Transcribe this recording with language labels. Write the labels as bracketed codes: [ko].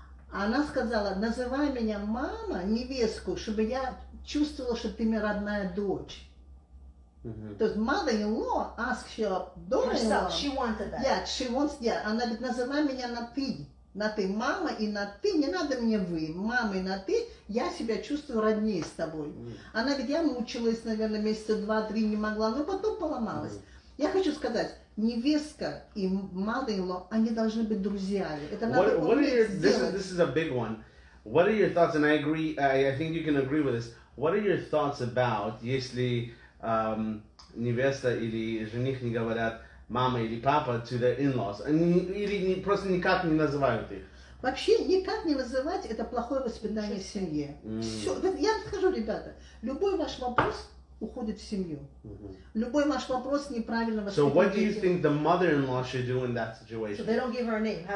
[ru] Она сказала, называй меня мама, невестку, чтобы я чувствовала, что ты мне родная дочь. То есть [en] mother-in-law asked your daughter-in-law. She wanted that. Yeah, she wants, [ru] она говорит, называй меня на ты. На ты, мама и на ты, не надо мне вы. Мама и на ты, я себя чувствую роднее с тобой. Она говорит, я мучилась, наверное, месяца 2-3 не могла, но потом поломалась. Я хочу сказать, невестка и mother-in-law, они должны быть друзьями. Это надо уметь сделать. [en] This is a big one. What are your thoughts, and I agree, I think you can agree with this. What are your thoughts about, [ru] если невеста или жених не говорят мама или папа [en] to their in-laws, [ru] или просто никак не называют их? Вообще никак не называть это плохое воспитание в семье. Все, я скажу, ребята, любой ваш вопрос уходит в семью. Любой ваш вопрос неправильно воспитывает. [en] So what do you think the mother-in-law should do in that situation? So they don't give her a name.